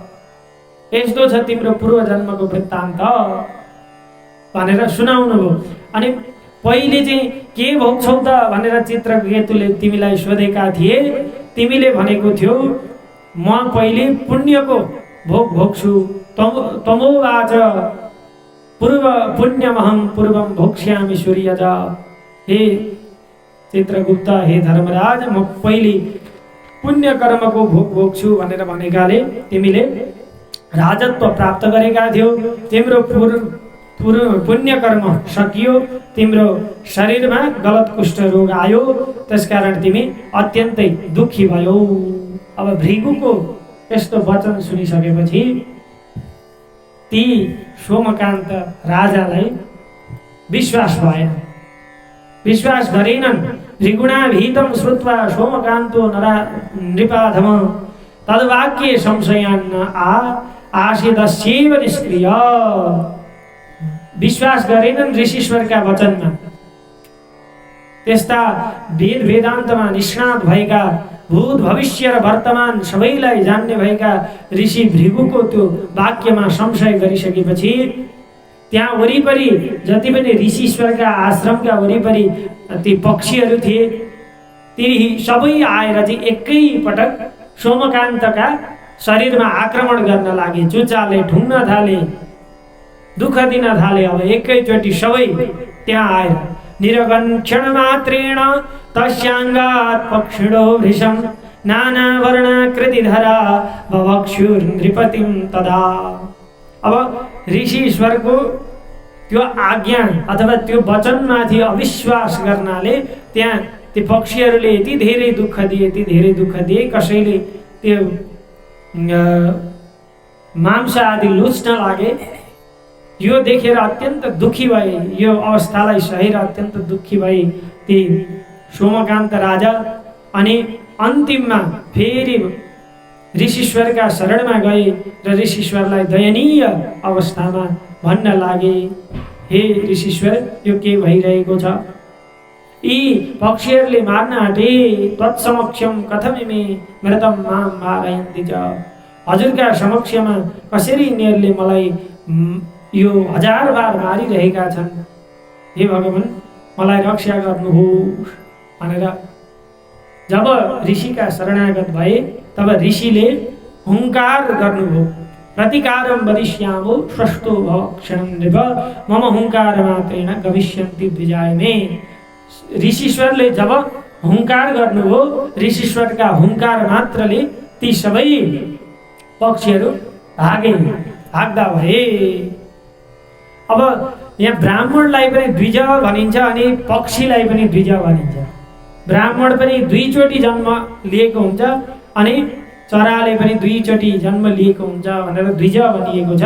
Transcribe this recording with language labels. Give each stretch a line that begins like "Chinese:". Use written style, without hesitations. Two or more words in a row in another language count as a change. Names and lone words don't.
Nepali: यस्तो छ तिम्रो पूर्व जन्मको वृत्तान्त भनेर सुनाउनु भयो। अनि पहिले चाहिँ के भोग्छौ त भनेर चित्रकेतुले तिमीलाई सोधेका थिए। तिमीले भनेको थियो म पहिले पुण्यको भोग भोग्छु।
Sanskrit: तमोवाच पूर्व पुण्यमहं पूर्वं भोक्ष्यामि सूर्यज।
Nepali: हे चित्रगुप्त, हे धर्मराज, म पहिले पुण्य कर्मको भोग भोग्छु भनेर भनेकाले तिमीले राजत्व प्राप्त गरेका थियौ। तिम्रो पुण्य कर्म सकियो, तिम्रो शरीरमा गलत कुष्ठ रोग आयो, त्यसकारण तिमी अत्यन्तै दुखी भयौ। अब भृगुको यस्तो वचन सुनिसकेपछि ती सोमकान्त राजालाई विश्वास भएन, विश्वास गरेनन्।
Sanskrit: भृगुणाभीतं श्रुत्वा सोमकान्तो नृपाधम तद्वाक्ये संशयान्न आसीदस्यैव निष्क्रिय।
Nepali: विश्वास गरेनन् ऋषीश्वरका वचनमा। त्यस्ता वेद वेदान्तमा निष्णात भएका, भूत भविष्य र वर्तमान सबैलाई जान्ने भएका ऋषि भृगुको त्यो वाक्यमा संशय गरिसकेपछि त्यहाँ वरिपरि जति पनि ऋषीश्वरका आश्रमका वरिपरि ती पक्षीहरू थिए, ती सबै आएर चाहिँ एकैपटक सोमकान्तका शरीरमा आक्रमण गर्न लागे, चुचाले ढुङ्न थाले, दुःख दिन थाले। अब एकैचोटि सबै त्यहाँ आएर
Sanskrit: निरगन क्षण मात्रेण तस्याङ्गात् पक्षिणो भृशं नाना वर्णाकृतिधरा बभक्षुर नृपतिं तदा।
Nepali: अब ऋषीश्वरको त्यो आज्ञा अथवा त्यो वचनमाथि अविश्वास गर्नाले त्यहाँ ती पक्षीहरूले यति धेरै दुःख दिए, यति धेरै दुःख दिए, कसैले त्यो मांस आदि लुच्न लागे। यो देखेर अत्यन्त दुखी भए, यो अवस्थालाई सहेर अत्यन्त दुखी भए ती सोमकान्त राजा। अनि अन्तिममा फेरि ऋषीश्वरका शरणमा गए र ऋषीश्वरलाई दयनीय अवस्थामा भन्न लागे, हे ऋषीश्वर, यो के भइरहेको छ? यी पक्षीहरूले मार्न आँटे,
Sanskrit: तत्समक्षम कथमिमे मृतं मां मारयन्ति च।
Nepali: हजुरका समक्षमा कसरी यिनीहरूले मलाई यो 1000 बार मारिरहेका छन्? हे भगवान, मलाई रक्षा गर्नुहोस् भनेर जब ऋषिका शरणागत भए तब ऋषिले हुङ्कार गर्नुभयो।
Sanskrit: प्रतिकारं वदिष्यामो स्वस्थो भव क्षणं नृप मम हुङ्कार मात्रेण गमिष्यन्ति द्विजायमे।
Nepali: ऋषीश्वरले जब हुङ्कार गर्नुभयो, ऋषीश्वरका हुङ्कार मात्रले ती सबै पक्षीहरू भागे, भाग्दा भए। अब यहाँ ब्राह्मणलाई पनि द्विज भनिन्छ अनि पक्षीलाई पनि द्विज भनिन्छ। ब्राह्मण पनि दुईचोटि जन्म लिएको हुन्छ अनि चराले पनि दुईचोटि जन्म लिएको हुन्छ भनेर द्विज भनिएको छ।